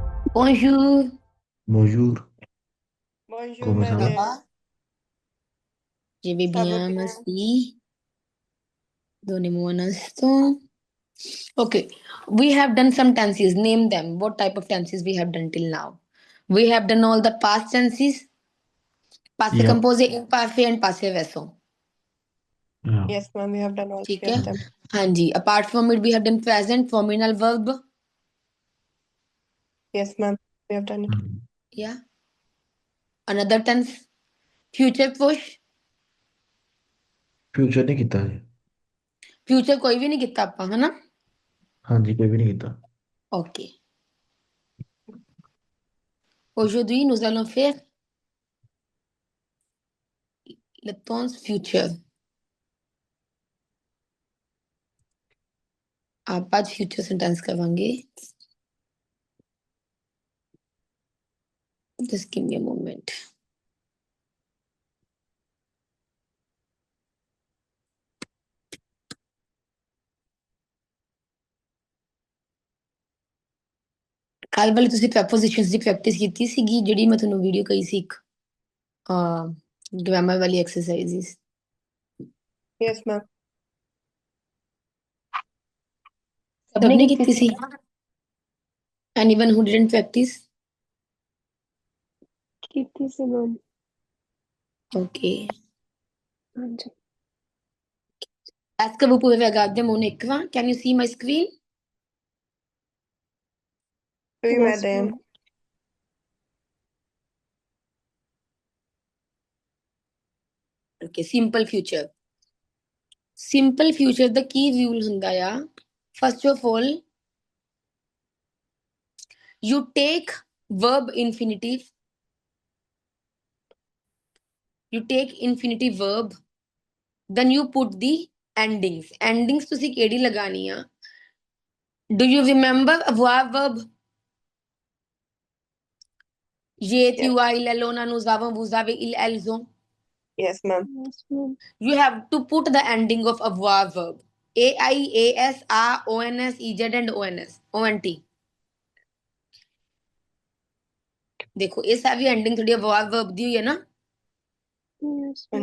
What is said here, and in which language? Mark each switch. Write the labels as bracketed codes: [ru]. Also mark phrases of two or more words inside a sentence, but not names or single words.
[fr] Bonjour, Bonjour, Bonjour, comment ça ça va? Manel. va? Je vais Ça va bien, bien? merci. Donnez-moi un instant. [en] Okay, we have done some tenses. Name them. What type of tenses we have done till now? We have done all the past tenses, passé Yeah, [fr] composé, imparfait [en] and [fr] passé vaisseau. [en] yeah. Yes, ma'am, we have done all [hi] ठीक [en] three [hi] है? [en] of them. [hi] हाँ जी. [en] Apart from it, we have done present, formal verb. Yes, ma'am, we have done it. Yeah. Another tense, future push. [pa] ਫ਼ਿਊਚਰ ਨਹੀਂ ਕਿਤਾ ਹੈ। Future ਕੋਈ ਵੀ ਨਹੀਂ ਕਿਤਾ ਆਪਾਂ, ਹੈ ਨਾ? ਹਾਂ ਜੀ, ਕੋਈ ਵੀ ਨਹੀਂ ਕਿਤਾ। [fr] Ok. Aujourd'hui, nous allons faire le [en] tense future. [hi] आप आज [en] future sentence [hi] करवाएंगे. [en] Just give me a moment. [pa] ਕੱਲ ਵਾਲੀ ਤੁਸੀਂ ਪ੍ਰੈਪੋਜੀਸ਼ਨਸ ਦੀ ਪ੍ਰੈਕਟਿਸ ਕੀਤੀ ਸੀਗੀ ਜਿਹੜੀ ਮੈਂ ਤੁਹਾਨੂੰ ਵੀਡੀਓ ਕਹੀ ਸੀ ਇੱਕ ਗ੍ਰਾਮਰ ਵਾਲੀ ਐਕਸਰਸਾਈਜ਼ਸ. [en] Yes, ma'am. [pa] ਸਭ ਨੇ ਕੀਤੀ ਸੀ? [en] Anyone who didn't practice? [pa] ਕੀਤੀ ਸੀ ma'am. [en] Okay. [pa] ਹਾਂਜੀ. [fr] Est-ce que vous pouvez regarder mon écran? [en] Can you see my screen? [fr] Oui, [en] Yes, [fr] madam. [en] ma'am. Okay, simple future. Simple future [pa] ਦਾ ਕੀ rule ਹੁੰਦਾ ਆ? [en] First of all, you take verb infinitive. You take infinitive verb. Then you put the endings. [pa] Endings ਤੁਸੀਂ ਕਿਹੜੀ ਲਗਾਣੀ ਆ? [en] Do you remember avoir verb? [fr] J'ai, tu as, il, elle, on a, nous avons, vous avez, ils, elles ont. [en] Yes, ma'am. Yes, ma'am. You have to put the ending of avoir verb. A-I, A-S, A, O-N-S, E-Z and O-N-S, O-N-T. [hi] देखो ये सारी एंडिंग थोड़ी avoir verb दी हुई है ना. [en] Yes, ma'am.